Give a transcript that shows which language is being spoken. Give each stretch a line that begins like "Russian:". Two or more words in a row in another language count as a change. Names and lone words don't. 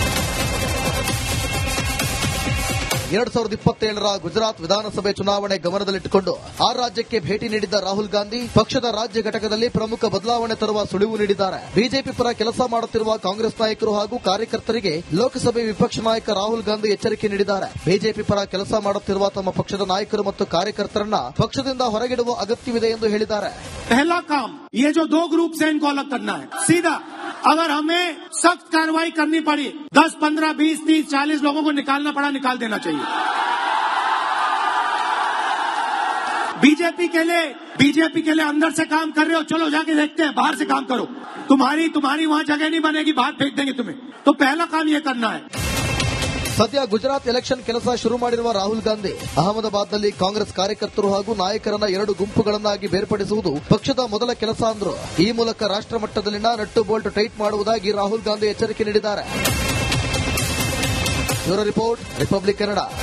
Kannada: 2027ರ ಗುಜರಾತ್ ವಿಧಾನಸಭೆ ಚುನಾವಣೆ ಗಮನದಲ್ಲಿಟ್ಟುಕೊಂಡು ಆ ರಾಜ್ಯಕ್ಕೆ ಭೇಟಿ ನೀಡಿದ್ದ ರಾಹುಲ್ ಗಾಂಧಿ ಪಕ್ಷದ ರಾಜ್ಯ ಘಟಕದಲ್ಲಿ ಪ್ರಮುಖ ಬದಲಾವಣೆ ತರುವ ಸುಳಿವು ನೀಡಿದ್ದಾರೆ. ಬಿಜೆಪಿ ಪರ ಕೆಲಸ ಮಾಡುತ್ತಿರುವ ಕಾಂಗ್ರೆಸ್ ನಾಯಕರು ಹಾಗೂ ಕಾರ್ಯಕರ್ತರಿಗೆ ಲೋಕಸಭೆ ವಿಪಕ್ಷ ನಾಯಕ ರಾಹುಲ್ ಗಾಂಧಿ ಎಚ್ಚರಿಕೆ ನೀಡಿದ್ದಾರೆ. ಬಿಜೆಪಿ ಪರ ಕೆಲಸ ಮಾಡುತ್ತಿರುವ ತಮ್ಮ ಪಕ್ಷದ ನಾಯಕರು ಮತ್ತು ಕಾರ್ಯಕರ್ತರನ್ನ ಪಕ್ಷದಿಂದ ಹೊರಗಿಡುವ ಅಗತ್ಯವಿದೆ ಎಂದು ಹೇಳಿದ್ದಾರೆ.
Hindi: पहला काम ये जो 2 ग्रुप से इनको अलग करना है. सीधा अगर हमें सख्त कार्रवाई करनी पड़ी, 10, 15, 20, 30, 40 लोगों को निकालना पड़ा, निकाल देना चाहिए. बीजेपी के लिए अंदर से काम कर रहे हो, चलो जाके देखते हैं, बाहर से काम करो. तुम्हारी वहां जगह नहीं बनेगी, बाहर फेंक देंगे तुम्हें. तो पहला काम ये करना है.
Kannada: ಸದ್ಯ ಗುಜರಾತ್ ಎಲೆಕ್ಷನ್ ಕೆಲಸ ಶುರು ಮಾಡಿರುವ ರಾಹುಲ್ ಗಾಂಧಿ ಅಹಮದಾಬಾದ್ನಲ್ಲಿ ಕಾಂಗ್ರೆಸ್ ಕಾರ್ಯಕರ್ತರು ಹಾಗೂ ನಾಯಕರನ್ನ 2 ಗುಂಪುಗಳನ್ನಾಗಿ ಬೇರ್ಪಡಿಸುವುದು ಪಕ್ಷದ ಮೊದಲ ಕೆಲಸ ಅಂದ್ರು. ಈ ಮೂಲಕ ರಾಷ್ಟ್ರ ಮಟ್ಟದಲ್ಲಿನ
English: nut bolt tight
Kannada: ಮಾಡುವುದಾಗಿ ರಾಹುಲ್ ಗಾಂಧಿ ಎಚ್ಚರಿಕೆ ನೀಡಿದ್ದಾರೆ.
English: bureau report,
Kannada: ರಿಪಬ್ಲಿಕ್ ಕನ್ನಡ.